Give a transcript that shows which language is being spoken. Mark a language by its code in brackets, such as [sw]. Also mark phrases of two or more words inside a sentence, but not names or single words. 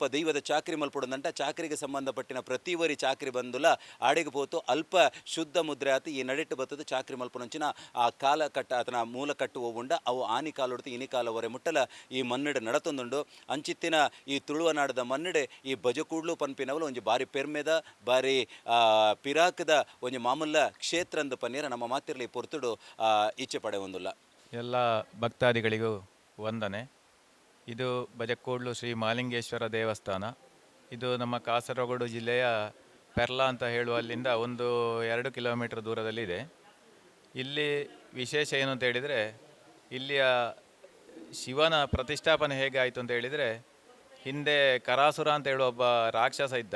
[tcy] ದೈವದ ಚಾಕರಿ ಮಲ್ಪೊಡಂದಂಟ ಚಾಕರಿಗೆ ಸಂಬಂಧಪಟ್ಟಿನ ಪ್ರತಿವರಿ ಚಾಕರಿ ಬಂದುಲ ಆಡೆಗೆ ಪೋತು ಅಲ್ಪ ಶುದ್ಧ ಮುದ್ರೆ ಆತಿ ಈ ನಡೆಟ್ಟು ಬತ್ತದ ಚಾಕರಿ ಮಲ್ಪೊನಂಚಿನ ಆ ಕಾಲ ಕಟ್ಟ ಆತನ ಮೂಲ ಕಟ್ಟು ಹೋಗುಂಡ ಅವು ಆನಿ ಕಾಲೊಡ್ತು ಇನಿ ಕಾಲ ಹೊರೆ ಮುಟ್ಟಲ ಈ ಮನ್ನಡೆ ನಡತೊಂದುಂಡು ಅಂಚಿತ್ತಿನ ಈ ತುಳುವನಾಡದ ಮನ್ನಡೆ ಈ ಬಜಕೂಡ್ಲು ಪನ್ಪಿನವಲು ಒಂಜಿ ಬಾರಿ ಪೆರ್ಮೆದ ಬಾರಿ ಪಿರಾಕದ ಒಂಜಿ ಮಾಮೂಲ ಕ್ಷೇತ್ರ ಅಂದು ಪನ್ನೀರ ನಮ್ಮ ಮಾತಿರ್ಲಿ ಪೊರ್ತುಡು ಇಚ್ಛೆ ಪಡೆ ಒಂದುಲ್ಲ. [kn] ಎಲ್ಲ ಭಕ್ತಾದಿಗಳಿಗೂ ವಂದನೆ. ಇದು ಬಜಕೋಡ್ಲು ಶ್ರೀ ಮಾಲಿಂಗೇಶ್ವರ ದೇವಸ್ಥಾನ. ಇದು ನಮ್ಮ ಕಾಸರಗೋಡು ಜಿಲ್ಲೆಯ ಪೆರ್ಲಾ ಅಂತ ಹೇಳುವ ಅಲ್ಲಿಂದ 1-2 ಕಿಲೋಮೀಟರ್ ದೂರದಲ್ಲಿದೆ. ಇಲ್ಲಿ ವಿಶೇಷ ಏನು ಅಂತ ಹೇಳಿದರೆ, ಇಲ್ಲಿಯ ಶಿವನ ಪ್ರತಿಷ್ಠಾಪನೆ ಹೇಗೆ ಆಯಿತು ಅಂತ ಹೇಳಿದರೆ, ಹಿಂದೆ ಕರಾಸುರ ಅಂತ ಹೇಳುವ ಒಬ್ಬ ರಾಕ್ಷಸ ಇದ್ದ.